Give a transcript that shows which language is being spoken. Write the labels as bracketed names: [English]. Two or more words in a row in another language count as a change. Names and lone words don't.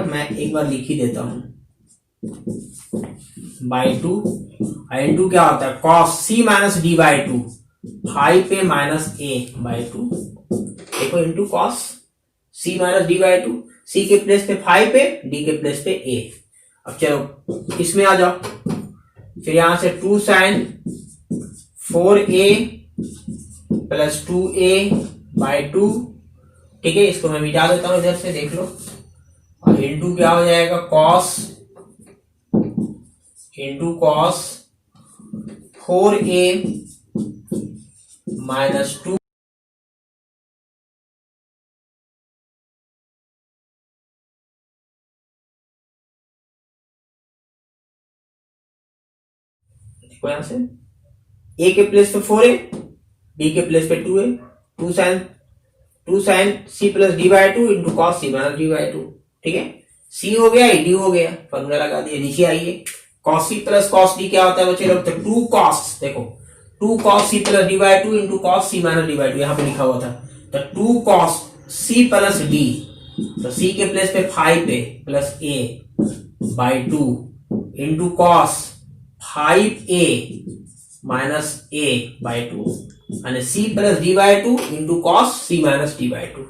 [Hindi] मैं एक बार लिख ही देता हूं, [English] by 2 into [Hindi] क्या होता है [English] cos c minus d by 2, [Hindi] 5 पे [English] minus a by 2, [Hindi] देखो [English] into cos c minus d by 2, [Hindi] c के प्लेस पे 5 पे, d के प्लेस पे a। अब चलो इसमें आ जाओ, फिर यहां से [English] 2 sin 4a plus 2a by 2, [Hindi] ठीक है। इसको मैं मिटा देता हूं इधर से, देख लो, और इंटू क्या हो जाएगा [English] cos into cos 4a minus 2 [Hindi] देखो यहां से a के प्लेस पे 4a, b के प्लेस पे 2a, [English] 2 sin c plus d by 2 into cos c minus d by 2, [Hindi] ठीक है। c हो गया, डी हो गया, फॉर्मूला लगा दिया। नीचे आइए, [English] cos c plus cos d [Hindi] क्या होता है बच्चे लोग, तो [English] 2 cos c plus d by 2 into cos c minus d by 2, [Hindi] यहां पे लिखा हुआ था, तो [English] 2 cos c plus d, [Hindi] तो c के प्लेस पे 5 पे [English] plus a by 2 into cos 5a minus a by 2 [Hindi] यानी [English] c plus d by 2 into cos c minus d by 2.